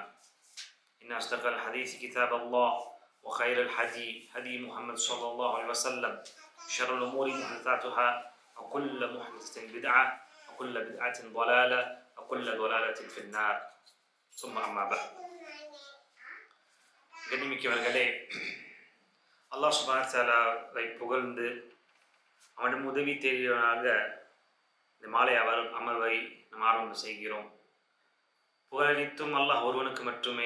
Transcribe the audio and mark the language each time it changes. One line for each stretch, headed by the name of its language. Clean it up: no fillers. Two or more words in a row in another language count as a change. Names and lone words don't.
Arabic: إن أصدق الحديث كتاب الله وخير الهدي هدي محمد صلى الله عليه وسلم، شر الأمور محدثاتها وكل محدثة بدعة وكل بدعة ضلالة وكل ضلالة في النار. ثم أما بعد.
Tamil: கண்ணியமிக்கவர்களே, அல்லாஹ்
Arabic: سبحانه وتعالى
Tamil: புகழ்ந்து அவனிடம் உதவி தேடியவனாக இந்த மாலை அமர்வை நாம் ஆரம்பம் செய்கிறோம். புகழனைத்தும் அல்லாஹ் ஒருவனுக்கு மட்டுமே.